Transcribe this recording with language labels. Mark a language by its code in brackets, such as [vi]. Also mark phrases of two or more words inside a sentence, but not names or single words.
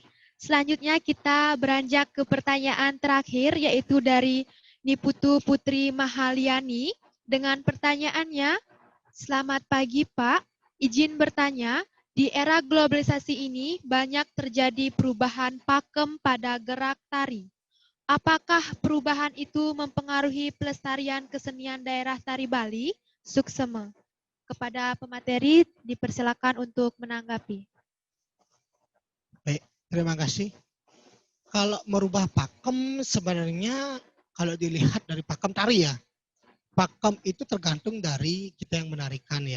[id] Selanjutnya kita beranjak ke pertanyaan terakhir, yaitu dari Niputu Putri Mahaliani dengan pertanyaannya, selamat pagi Pak, izin bertanya, di era globalisasi ini banyak terjadi perubahan pakem pada gerak tari. Apakah perubahan itu mempengaruhi pelestarian kesenian daerah tari Bali? Suksema. Kepada pemateri dipersilakan untuk menanggapi. Baik, terima kasih. Kalau merubah pakem sebenarnya kalau dilihat dari pakem tari ya, pakem itu tergantung dari kita yang menarikan ya.